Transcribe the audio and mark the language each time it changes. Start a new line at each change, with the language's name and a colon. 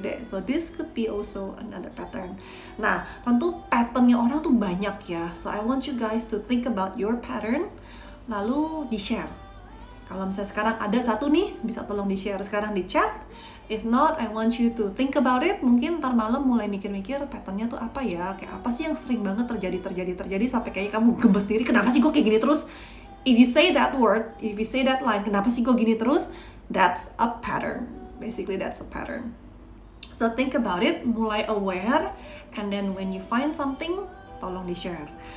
English: So this could be also another pattern.
Indonesian: Nah, tentu patternnya orang tuh banyak ya.
English: So I want you guys to think about your pattern,
Indonesian: lalu di-share. Kalau misalnya sekarang ada satu nih, bisa tolong di-share sekarang di chat.
English: If not, I want you to think about it.
Indonesian: Mungkin ntar malam mulai mikir-mikir patternnya tuh apa ya, kayak apa sih yang sering banget terjadi sampai kayak kamu gemes diri, kenapa sih gue kayak gini terus.
English: If you say that word, if you say that line,
Indonesian: kenapa sih gue gini terus,
English: that's a pattern. Basically that's a pattern. So think about it, mulai aware, and then when you find something,
Indonesian: tolong di-share.